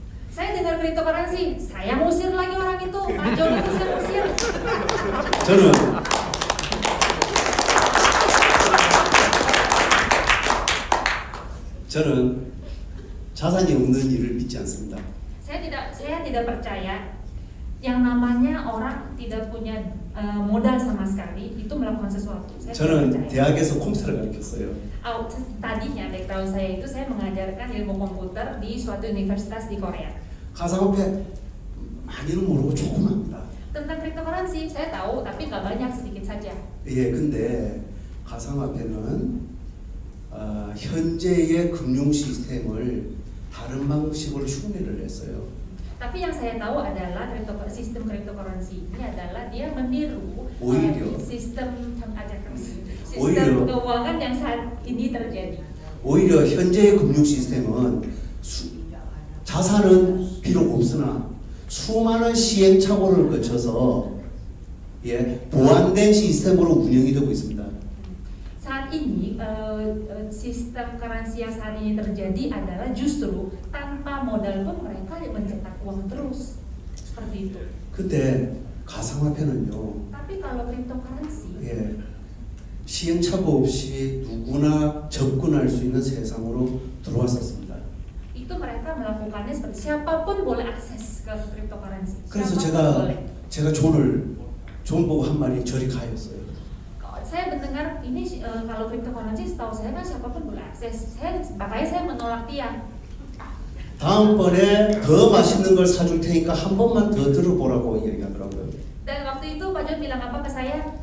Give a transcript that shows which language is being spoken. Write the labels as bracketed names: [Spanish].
[Indonesian] Saya dengar cryptocurrency, saya musir lagi orang itu, Pak John itu saya musir. [Korean] 저는 저는 자산이 없는 일을 믿지 않습니다. [Indonesian] Saya tidak percaya yang namanya orang tidak punya modal sama sekali itu melakukan sesuatu. Saya tidak [Korean] 저는 [Indonesian] percaya. [Korean] 대학에서 컴퓨터를 가르쳤어요. [Indonesian] Tadinya background saya itu saya mengajarkan ilmu komputer di suatu universitas di Korea. [Korean] 가상화폐 많이는 모르고 조금 합니다. [Indonesian] Tentang cryptocurrency saya tahu tapi nggak banyak, sedikit saja. [Korean] 예, 근데 가상화폐는 현재의 금융 시스템을 다른 방식으로 흉내를 냈어요. [Indonesian] Tapi yang saya tahu adalah sistem cryptocurrency ini adalah dia meniru sistem keuangan yang saat ini terjadi. [Korean] 오히려 현재의 금융 시스템은 자산은 비록 없으나 수많은 시행착오를 거쳐서 보완된 시스템으로 운영이 되고 있습니다. [Indonesian] Saat ini sistem currency yang saat ini terjadi adalah justru tanpa modal pun mereka mencetak uang terus seperti itu. [Korean] 근데 가상화폐는요. [Indonesian] Tapi kalau cryptocurrency [Korean] 시행착오 없이 누구나 접근할 수 있는 세상으로 들어왔었습니다. [Indonesian] itu mereka melakukannya seperti siapapun boleh akses ke cryptocurrency. [Korean] 그래서 [Indonesian] boleh. [Korean] 제가 존 보고 한 말이 저리 가였어요. [Indonesian] Saya mendengar ini kalau cryptocurrency setahu saya kan siapapun boleh akses. Makanya saya menolak dia. [Korean] 다음번에 더 맛있는 걸 사줄 테니까 한 번만 더 들어보라고 얘기하더라고요. [Indonesian] Dan waktu itu Pak John bilang apa ke saya?